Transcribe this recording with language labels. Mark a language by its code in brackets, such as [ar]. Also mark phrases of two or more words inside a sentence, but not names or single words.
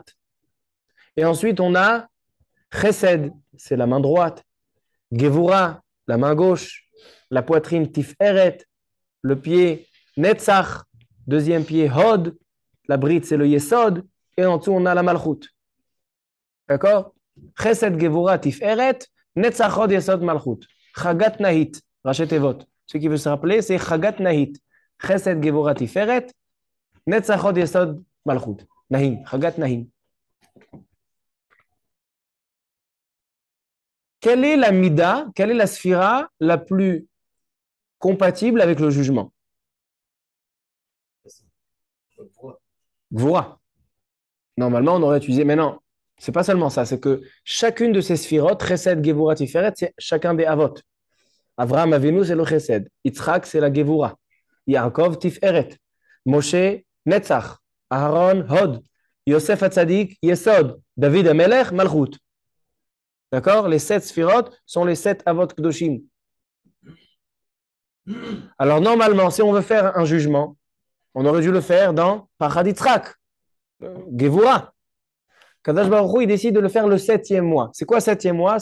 [fr] Et ensuite, on a Chesed, c'est la main droite. Gevura, la main gauche. La poitrine Tiferet, le pied Netzach, deuxième pied Hod, la bride c'est le Yesod, et en dessous on a la Malchut. D'accord? [he] חסד גבורה תפארת, נצח הוד יסוד מלכות. חג"ת נה"י, ראשי אבות. [fr] Ce qui veut se rappeler, c'est [he] חג"ת נה"י. חסד גבורה תפארת, נצח הוד יסוד מלכות. נה"י, חג"ת נה"י. [fr] Quelle est la mida, quelle est la sphira la plus compatible avec le jugement? Gvura. Normalement, on aurait utilisé, mais non, c'est pas seulement ça, c'est que chacune de ces sphirotes, [he] חסד, גבורה, תפארת, [fr] c'est chacun des avot. Avraham Avinu, c'est le Chesed. Yitzhak, c'est la Gevura. Yaakov, Tiferet. Moshe, Netzach. Aaron, Hod. Yosef Hatzadik, Yesod. David Amelech, Malchut. D'accord? Les 7 sphirotes sont les 7 [he] אבות קדושים. [fr] Alors, normalement, si on veut faire un jugement, on aurait dû le faire dans Pachad Yitzhak, Gevura. [he] קדוש ברוך הוא, [fr] il décide de le faire le 7e mois. C'est quoi le 7e mois?